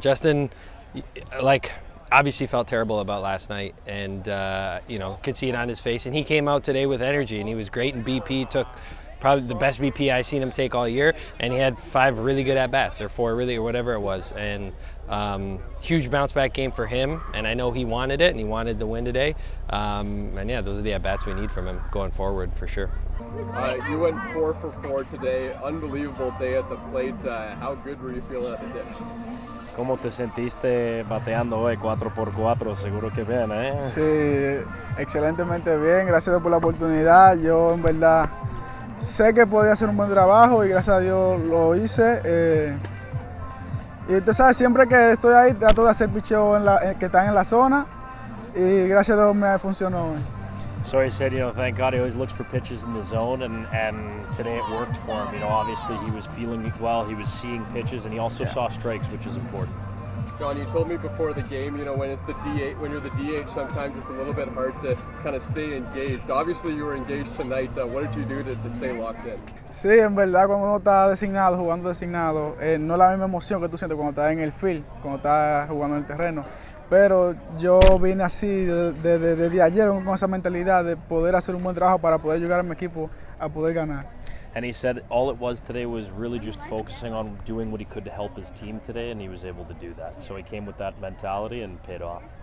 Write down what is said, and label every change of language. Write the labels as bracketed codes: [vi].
[en] Justin, like, obviously felt terrible about last night, and you know, could see it on his face, and he came out today with energy, and he was great, and BP took probably the best BP I've seen him take all year, and he had 5 really good at-bats, or 4 really, or whatever it was, and huge bounce-back game for him, and I know he wanted it, and he wanted the win today, and yeah, those are the at-bats we need from him going forward, for sure. You went 4 for 4 today, unbelievable day at the plate. How good were you feeling at the dish? [es] ¿Cómo te sentiste bateando hoy 4x4? Seguro que bien, ¿eh? Sí, excelentemente bien, gracias por la oportunidad. Yo en verdad sé que podía hacer un buen trabajo y gracias a Dios lo hice. Y tú sabes, siempre que estoy ahí trato de hacer picheo que están en la zona y gracias a Dios me funcionó. [en] So he said, you know, thank God he always looks for pitches in the zone, and today it worked for him. You know, obviously he was feeling well, he was seeing pitches, and he also saw strikes, which is important. John, you told me before the game, you know, when you're the DH, sometimes it's a little bit hard to kind of stay engaged. Obviously you were engaged tonight. What did you do to stay locked in? [es] Sí, en verdad cuando uno está designado, jugando designado, no es la misma emoción que tú sientes cuando estás en el field, cuando estás jugando en el terreno. Pero yo vine así desde ayer con esa mentalidad de poder hacer un buen trabajo para poder ayudar a mi equipo a poder ganar. [en] And he said all it was today was really just focusing on doing what he could to help his team today, and he was able to do that. So he came with that mentality and paid off.